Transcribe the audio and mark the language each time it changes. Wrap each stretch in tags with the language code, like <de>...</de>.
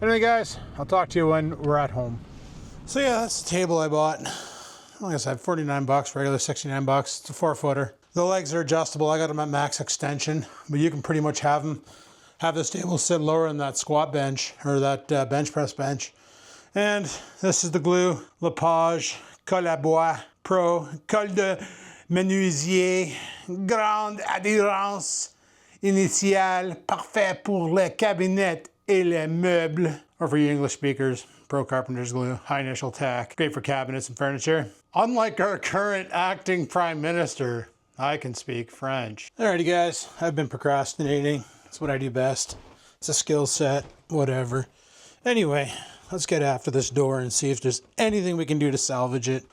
<en>Anyway, guys, I'll talk to you when we're at home. So yeah, that's the table I bought. Like I said, 49 bucks, regular 69 bucks. It's a 4-footer. The legs are adjustable. I got them at max extension, but you can pretty much have this table sit lower than that squat bench or that bench press bench. And this is the glue,</en> <fr>Lepage, Colle à Bois Pro, Colle de Menuisier, grande adhérence initiale, parfait pour le cabinet et les meubles.</fr> <en>Or for you English speakers, Pro Carpenter's Glue, high initial tack, great for cabinets and furniture. Unlike our current acting Prime Minister, I can speak French. Alrighty guys, I've been procrastinating. It's what I do best. It's a skill set, whatever. Anyway, let's get after this door and see if there's anything we can do to salvage it.</en>